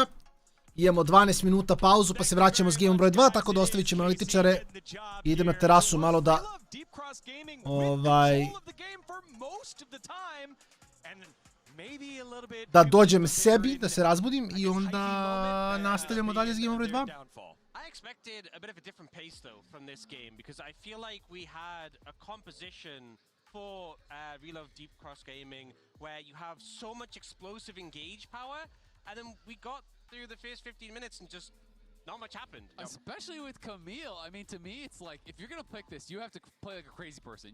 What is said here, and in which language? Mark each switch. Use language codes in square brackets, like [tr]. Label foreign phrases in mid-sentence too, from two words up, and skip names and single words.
[hr] Imamo 12 minuta pauzu, pa se vraćamo s game broj 2, tako da ostavit ćemo analitičare. Idem na terasu malo da... da dođem sebi, da se razbudim i onda nastavljamo dalje s game broj 2. [en] I expected a bit of a different pace though from this game because I feel like we had a composition for Reloved Deep Cross Gaming where you have so much explosive engage power, and then we got through the first 15 minutes and just not much happened. Especially with Camille. I mean, to me, it's like, if you're going to pick this, you have to play like a crazy person.